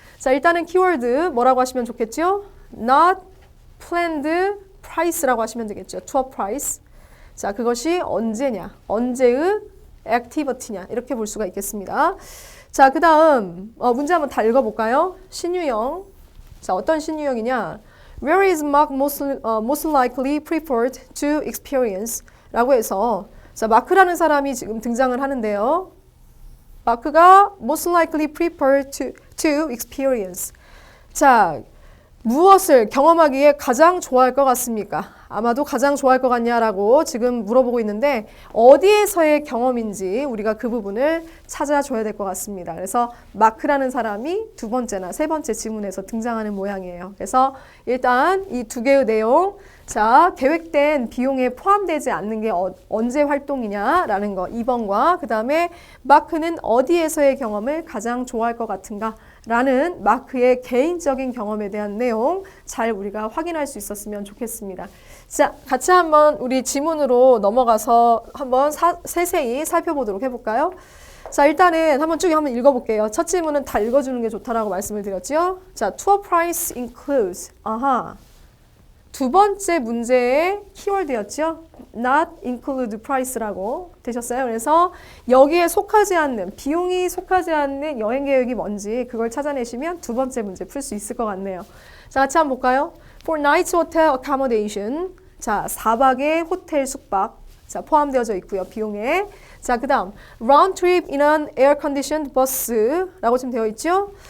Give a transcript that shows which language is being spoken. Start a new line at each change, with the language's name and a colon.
Korean: 자, 일단은 키워드 뭐라고 하시면 좋겠죠?
English: Not planned price
Korean: 라고 하시면 되겠죠.
English: tour price.
Korean: 자, 그것이 언제냐, 언제의 activity냐 이렇게 볼 수가 있겠습니다. 자, 그 다음 문제 한번 다 읽어볼까요? 신유형. 자, 어떤 신유형이냐?
English: Where is Mark most likely preferred to experience?
Korean: 라고 해서 자, 마크라는 사람이 지금 등장을 하는데요. 마크가
English: most likely preferred to experience.
Korean: 자, 무엇을 경험하기에 가장 좋아할 것 같습니까? 아마도 가장 좋아할 것 같냐라고 지금 물어보고 있는데 어디에서의 경험인지 우리가 그 부분을 찾아줘야 될 것 같습니다. 그래서 마크라는 사람이 두 번째나 세 번째 지문에서 등장하는 모양이에요. 그래서 일단 이 두 개의 내용, 자, 계획된 비용에 포함되지 않는 게 언제 활동이냐라는 거 2번과 그 다음에 마크는 어디에서의 경험을 가장 좋아할 것 같은가? 라는 마크의 개인적인 경험에 대한 내용 잘 우리가 확인할 수 있었으면 좋겠습니다. 자, 같이 한번 우리 지문으로 넘어가서 한번 세세히 살펴보도록 해볼까요? 자, 일단은 한번 쭉 한번 읽어볼게요. 첫 지문은 다 읽어주는 게 좋다라고 말씀을 드렸죠.
English: 자, tour price includes. 아하.
Korean: 두 번째 문제의 키워드였죠.
English: not include price
Korean: 라고 되셨어요. 그래서 여기에 속하지 않는, 비용이 속하지 않는 여행 계획이 뭔지 그걸 찾아내시면 두 번째 문제 풀 수 있을 것 같네요. 자, 같이 한번 볼까요?
English: For night hotel accommodation.
Korean: 자, 4박의 호텔 숙박. 자, 포함되어져 있고요. 비용에. 자, 그 다음
English: round trip in an air-conditioned bus
Korean: 라고 지금 되어 있죠.